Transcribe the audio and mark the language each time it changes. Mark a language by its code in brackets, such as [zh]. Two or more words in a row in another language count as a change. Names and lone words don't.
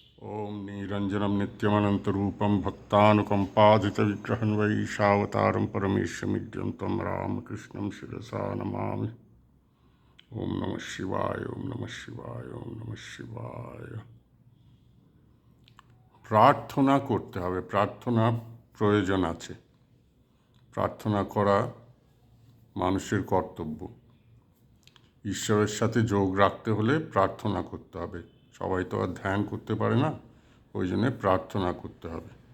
[sa] ओम निरंजनम नित्यमनंतरूपम भक्तानुकंपादितविग्रहं वैशावतारं परमेशमिड्यं तं रामकृष्णं शिरसा नमामि। ओम नमः शिवाय, ओम नमः शिवाय, ओम नमः शिवाय। [bn] প্রার্থনা করতে হবে, প্রার্থনা প্রয়োজন আছে। প্রার্থনা করা মানুষের কর্তব্য। ঈশ্বরের সাথে যোগ রাখতে হলে প্রার্থনা করতে হবে। সবাই তো আর ধ্যান করতে পারে না, ওই জন্যে প্রার্থনা করতে হবে।